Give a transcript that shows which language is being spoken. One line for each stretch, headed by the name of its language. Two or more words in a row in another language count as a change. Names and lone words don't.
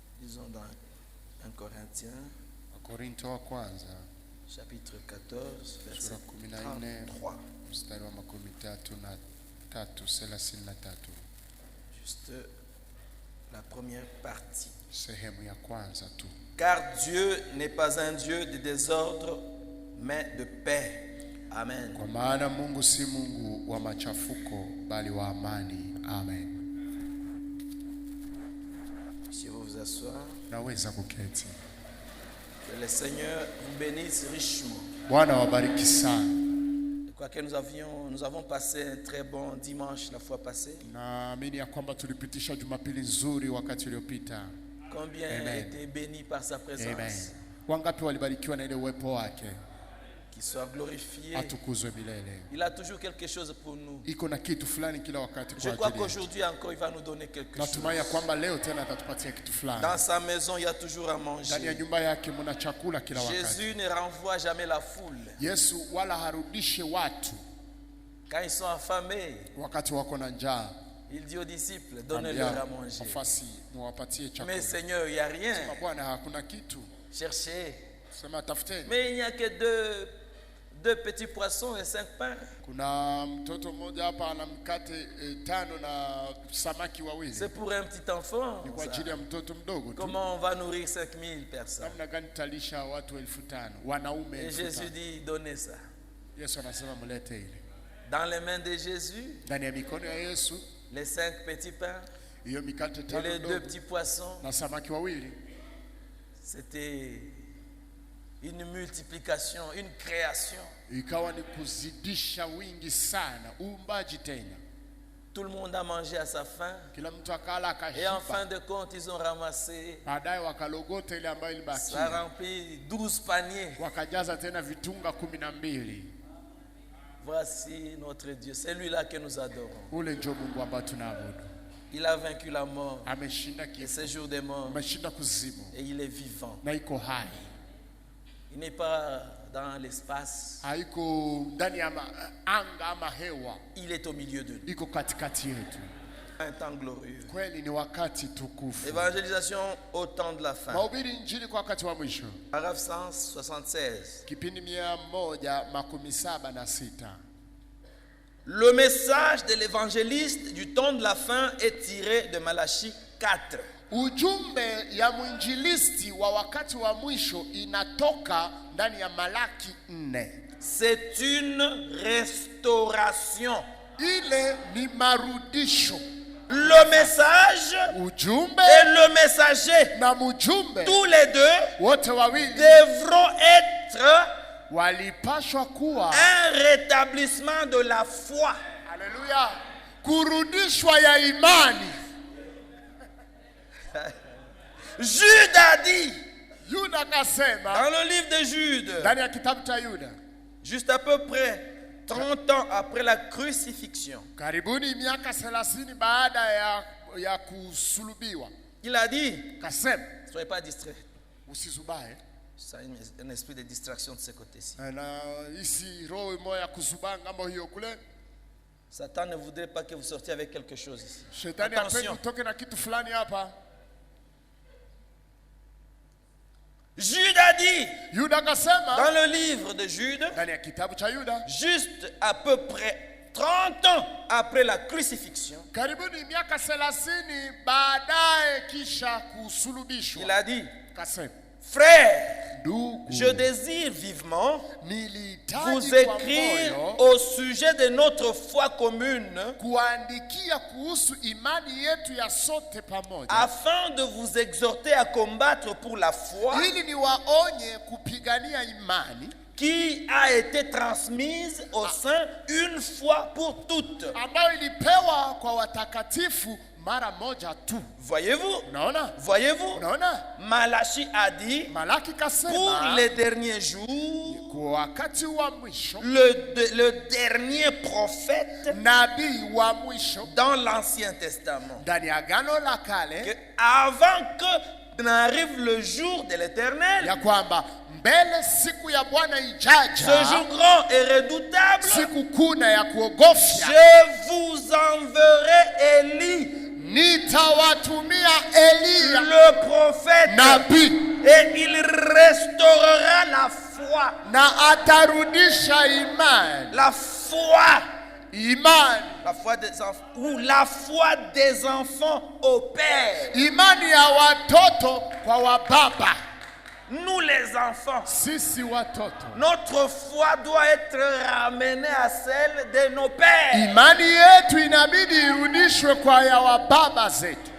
French: Lisons dans 1 Corinthiens,
Swahili: Wakorintho wa kwanza
French: chapitre 14, verset
Swahili: sura 14
French: 33.
Swahili: mstari wa 33.
French: Juste la première partie.
Swahili: Sehemu ya kwanza tu.
French: Car Dieu n'est pas un Dieu de désordre, mais de paix. Amen.
Swahili: Kwa maana Mungu si Mungu wa machafuko bali wa amani. Amen.
French: Si vous vous asseoir,
Swahili: Naweza kuketi.
French: que le Seigneur vous bénisse richement.
Swahili: Bwana wabariki sana.
French: Quoique nous avons passé un très bon dimanche la fois passée.
Swahili: Naamini ya kwamba tulipitisha Jumapili nzuri wakati uliopita.
French: Combien étaient bénis par sa présence. Amen.
Swahili: Wangapi walibarikiwa na ile uwepo wake?
French: Qu'il soit glorifié.
Swahili: Atukuzwe milele.
French: Il a toujours quelque chose pour nous.
Swahili: Iko na kitu fulani kila wakati
French: Je
Swahili: kwa
French: crois
Swahili: ajili.
French: qu'aujourd'hui encore il va nous donner quelque chose.
Swahili: Natumai ya kwamba leo tena atatupatia kitu fulani.
French: Dans sa maison il y a toujours à
Swahili: Ndani ya
French: manger.
Swahili: nyumba yake mna chakula kila wakati.
French: Jésus ne renvoie jamais la foule.
Swahili: Yesu wala harudishe watu
French: Quand ils sont affamés,
Swahili: wakati wako na njaa.
French: il dit aux disciples, donnez-leur à manger.
Swahili: Wafasi muwapatie chakula.
French: Mais Seigneur, il n'y a rien.
Swahili: Sema Bwana hakuna kitu.
French: Cherchez.
Swahili: Sema tafuteni.
French: Mais il n'y a que deux petits poissons et 5 pains.
Swahili: Kuna mtoto mmoja hapa ana mkate 5 na samaki wawili.
French: C'est pour un petit enfant.
Swahili: Ni kwa ajili ya mtoto mdogo tu.
French: Comment on va nourrir 5000 personnes?
Swahili: Namna gani talisha watu 5,000 wanaume
French: Et
Swahili: 5,000?
French: Jésus dit, donnez ça.
Swahili: Yesu anasema mlete ile.
French: Dans les mains de Jésus,
Swahili: Ndani ya mikono ya Yesu
French: les 5 petits pains
Swahili: hiyo mikate
French: et 5 les 2
Swahili: ndogo
French: petits poissons,
Swahili: na samaki wawili
French: c'était une multiplication, une création.
Swahili: ikawa ni kuzidisha wingi sana, uumbaji tena.
French: Tout le monde a mangé à sa faim.
Swahili: Kila mtu akala
French: Et en fin
Swahili: akashiba.
French: de compte, ils ont ramassé,
Swahili: Baadaye wakalogota ile ambayo
French: ça
Swahili: ilibakia.
French: remplit 12 paniers.
Swahili: Wakajaza tena vitunga 12.
French: Voici notre Dieu. C'est lui-là que nous adorons.
Swahili: Ule ndio Mungu ambaye tunaabudu.
French: Il a vaincu la mort
Swahili: Ameshinda
French: et
Swahili: kifo,
French: ce jour des morts.
Swahili: ameshinda kuzimu
French: Et il est vivant.
Swahili: na iko hai.
French: Il n'est pas dans l'espace.
Swahili: Haiko ndani ya anga ama hewa,
French: Il est au milieu de nous.
Swahili: iko katikati yetu.
French: Un temps glorieux.
Swahili: Kweli ni wakati tukufu.
French: Évangélisation au temps de la fin.
Swahili: Mahubiri injili kwa wakati wa mwisho.
French: Paragraphe 176.
Swahili: Kipindi 176.
French: Le message de l'évangéliste du temps de la fin est tiré de Malachie 4.
Swahili: Ujumbe ya mwinjilisti wa wakati wa mwisho inatoka ndani ya Malaki 4.
French: C'est une restauration.
Swahili: Ile ni marudisho.
French: Le message
Swahili: Ujumbe
French: et le messager,
Swahili: na mjumbe
French: tous les deux
Swahili: wote wawili
French: devront être
Swahili: walipashwa kuwa
French: un rétablissement de la foi.
Swahili: haleluya, kurudishwa ya imani.
French: Jude a dit,
Swahili: Yuda akasema
French: dans le livre de Jude,
Swahili: ndani ya kitabu cha Yuda,
French: juste à peu près 30 ans après la crucifixion,
Swahili: karibuni miaka 30 baada ya kusulubiwa,
French: il a dit,
Swahili: kasema
French: soyez pas distraits.
Swahili: usizubae.
French: Ça a un esprit de distraction de ce côté-ci.
Swahili: Na isi roho moya kuzubaa ngambo hiyo kule.
French: Satan ne voudrait pas que vous sortiez avec quelque chose ici.
Swahili: Shetani hapendi
French: Attention.
Swahili: utoke na kitu fulani hapa.
French: Jude a dit,
Swahili: Yuda akasema
French: dans le livre de Jude,
Swahili: ndani ya kitabu cha Yuda,
French: juste à peu près 30 ans après la crucifixion,
Swahili: karibuni miaka 30 baadaye kisha kusulubishwa,
French: il a dit,
Swahili: kasema
French: frère,
Swahili: ndugu,
French: je désire vivement
Swahili: nilihitaji
French: vous
Swahili: kwa
French: écrire
Swahili: moyo
French: au sujet de notre foi commune
Swahili: kuandikia kuhusu imani yetu ya sote pamoja,
French: afin de vous exhorter à combattre pour la foi
Swahili: ili niwaonye kupigania imani
French: qui a été transmise au sein une fois pour toutes.
Swahili: ambayo ilipewa kwa watakatifu mara moja tu.
French: Voyez-vous?
Swahili: Unaona?
French: Voyez-vous?
Swahili: Unaona?
French: Malachie a dit,
Swahili: Malaki
French: pour
Swahili: kasema
French: les derniers jours,
Swahili: kwa wakati wa mwisho,
French: le dernier prophète
Swahili: nabii wa mwisho
French: dans l'Ancien Testament,
Swahili: ndani ya Agano la
French: que
Swahili: Kale,
French: avant que n'arrive le jour de l'Éternel,
Swahili: ya kwamba mbele siku ya Bwana
French: ce jour
Swahili: ijaja,
French: grand et redoutable,
Swahili: siku kuna ya kuogofya,
French: je vous enverrai Élie,
Swahili: nitawatumia Eliya
French: le prophète,
Swahili: nabii,
French: et il restaurera la foi.
Swahili: na atarudisha imani.
French: La foi.
Swahili: Imani.
French: La foi des enfants. Ou la foi des enfants au Père.
Swahili: Imani ya watoto kwa wababa.
French: Nous les enfants.
Swahili: Sisi watoto.
French: Notre foi doit être ramenée à celle de nos pères.
Swahili: Imani yetu inabidi irudishwe kwa ya wababa zetu.